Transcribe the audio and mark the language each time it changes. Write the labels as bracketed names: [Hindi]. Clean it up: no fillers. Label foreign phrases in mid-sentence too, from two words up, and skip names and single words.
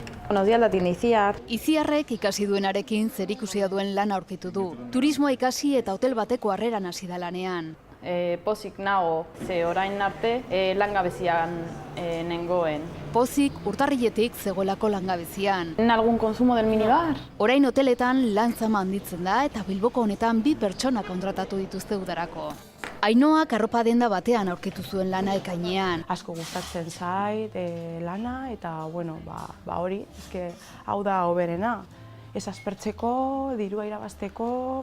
[Spanish] Buenos días, la tiene Iciar. [Basque] Iciarrek ikasi duenarekin zerikusia duen lana aurkitu du. Turismoa ikasi eta hotel bateko harreran hasi da lanean. Pozik nago, ze orain arte langabezian nengoen. Pozik urtarriletik zegoelako langabezian. [Spanish] ¿En algún consumo del minibar? [Basque] Orain hoteletan lan zama handitzen da eta Bilboko honetan 2 pertsona kontratatu dituzte udarako. Ainoak arropa denda batean aurkitu zuen lana ekainean. Asko gustatzen zait lana eta hori, hau da hoberena. Ez aspertzeko, dirua irabazteko.